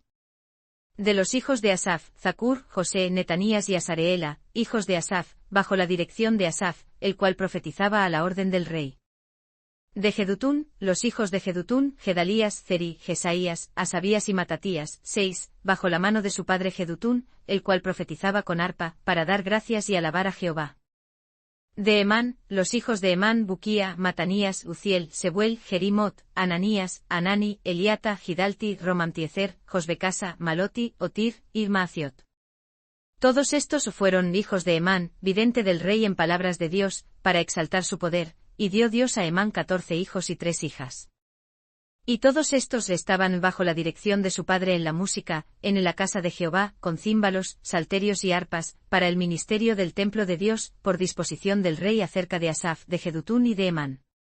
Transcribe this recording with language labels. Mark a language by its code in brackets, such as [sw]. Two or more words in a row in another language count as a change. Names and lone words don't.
[es] De los hijos de Asaf, Zacur, José, Netanías y Asareela, hijos de Asaf, bajo la dirección de Asaf, el cual profetizaba a la orden del rey. De Jedutún, los hijos de Jedutún, Gedalías, Ceri, Jesaías, Asabías y Matatías, 6, bajo la mano de su padre Jedutún, el cual profetizaba con arpa, para dar gracias y alabar a Jehová. De Emán, los hijos de Emán, Buquía, Matanías, Uziel, Sebuel, Jerimot, Ananías, Anani, Eliata, Gidalti, Romamtiezer, Josbecasa, Maloti, Otir, y Maaziot. Todos estos fueron hijos de Emán, vidente del rey en palabras de Dios, para exaltar su poder, y dio Dios a Emán 14 hijos y 3 hijas. Y todos estos estaban bajo la dirección de su padre en la música, en la casa de Jehová, con címbalos, salterios y arpas, para el ministerio del templo de Dios, por disposición del rey acerca de Asaf, de Jedutún y de Emán.